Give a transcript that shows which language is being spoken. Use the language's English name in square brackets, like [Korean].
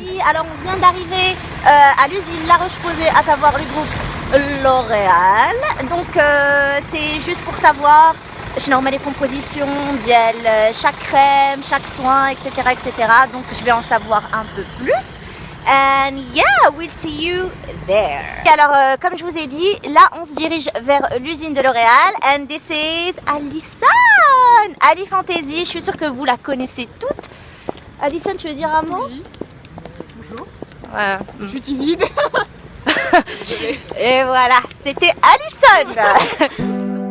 [French] Alors on vient d'arriver à l'usine La Roche-Posay, à savoir le groupe L'Oréal. Donc c'est juste pour savoir je nomme les compositions de chaque crème, chaque soin, etc., etc. Donc je vais en savoir un peu plus. [English] And yeah, we'll see you there. [French] Alors comme je vous ai dit, là on se dirige vers l'usine de L'Oréal. [English] And this is Alison, Ali Fantasy. [French] Je suis sûre que vous la connaissez toutes. Alison, tu veux dire un mot? Oui. Bonjour. Voilà. Je suis timide. Et voilà, c'était Alison.